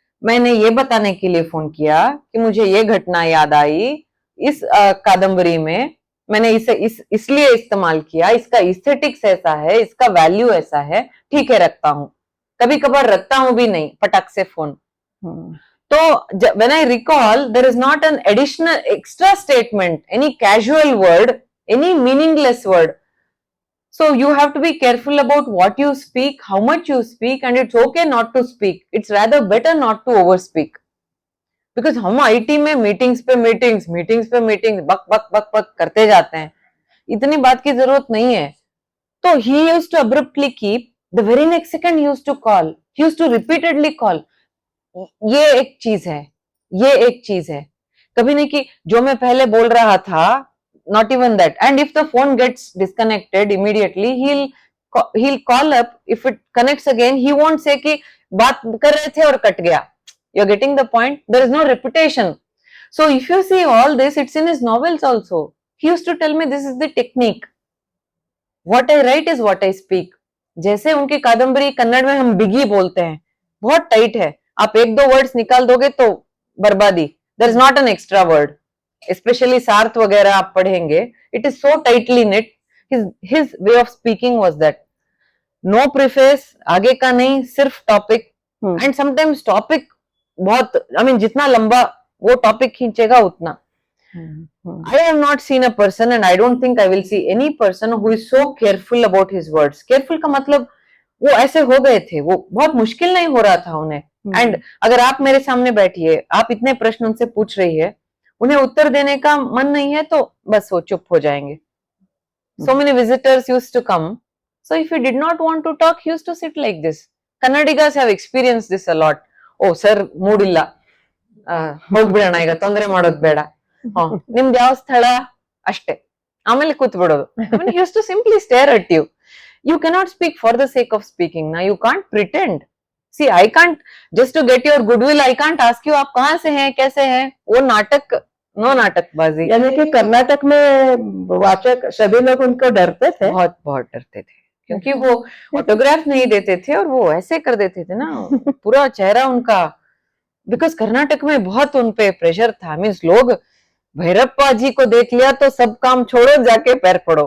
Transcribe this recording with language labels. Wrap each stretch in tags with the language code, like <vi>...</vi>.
<hi>मैंने ये बताने के लिए फोन किया कि मुझे ये घटना याद आई इस कादम्बरी में, मैंने इसे इसलिए इस्तेमाल किया, इसका एस्थेटिक्स ऐसा है, इसका वैल्यू ऐसा है, ठीक है रखता हूं। कभी कभार रखता हूं भी नहीं, फटक से फोन। तो</hi> <en>when I recall, there is not an additional extra statement, any casual word, any meaningless word. So you have to be careful about what you speak, how much you speak, and it's okay not to speak. It's rather better not to overspeak. Because</en> <hi>हम IT में meetings पे meetings बक बक बक बक करते जाते हैं, इतनी बात की जरूरत नहीं है। तो</hi> <en>he used to abruptly keep, the very next second he used to call, he used to repeatedly call.</en> <hi>ये एक चीज है, कभी नहीं कि जो मैं पहले बोल रहा था,</hi> <en>not even that. And if the phone gets disconnected immediately, he'll call up. If it connects again, he won't say</en> <hi>कि बात कर रहे थे और कट गया.</hi> <en>You're getting the point? There is no repetition. So if you see all this, it's in his novels also. He used to tell me this is the technique. What I write is what I speak.</en> <hi>जैसे उनकी कादम्बरी कन्नड़ में हम बिगी बोलते हैं, बहुत tight है, आप एक दो वर्ड्स निकाल दोगे तो बर्बादी।</hi> <en>There is not an extra word. Especially</en> <hi>सार्थ वगैरह आप पढ़ेंगे,</hi> <en>it is so tightly knit. His way of speaking was that no preface,</en> <hi>आगे का नहीं, सिर्फ टॉपिक। एंड समटाइम्स टॉपिक बहुत,</hi> <en>I mean,</en> <hi>जितना लंबा वो टॉपिक खींचेगा उतना।</hi> <en>I have not seen a person and I don't think I will see any person who is so careful about his words.</en> <hi>Careful का मतलब वो ऐसे हो गए थे, वो बहुत मुश्किल नहीं हो रहा था उन्हें। एंड अगर आप मेरे सामने बैठिए, आप इतने प्रश्न उनसे पूछ रही है, उन्हें उत्तर देने का मन नहीं है तो बस वो चुप हो जाएंगे।</hi> <en>So many visitors used to come. So if he did not want to talk, he used to sit like this. Kannadigas have experienced this a lot. Oh sir,</en> <kn>mood ಇಲ್ಲ, ಹೋಗ್ಬಿಡೋಣ ಈಗ, ತೊಂದರೆ ಮಾಡೋದು ಬೇಡ, ನಿಮ್ದು ಯಾವ ಸ್ಥಳ ಅಷ್ಟೇ, ಆಮೇಲೆ ಕೂತ್ ಬಿಡೋದು.</kn> <en>He used to simply stare at you. You cannot speak for the sake of speaking. Now you can't pretend. See, I can't, just to get your goodwill, I can't ask you</en> <hi>आप कहाँ से हैं, कैसे हैं, वो नाटक, no नाटकबाजी। यानी कि कर्नाटक में वाचक सभी लोग उनको डरते थे, बहुत बहुत डरते थे, क्योंकि वो ऑटोग्राफ नहीं देते थे और वो ऐसे कर देते थे ना, पूरा चेहरा उनका। बिकॉज कर्नाटक में बहुत उनपे प्रेशर था। मीन्स लोग भैरप्पा जी को देख लिया तो सब काम छोड़ो, जाके पैर पड़ो।</hi>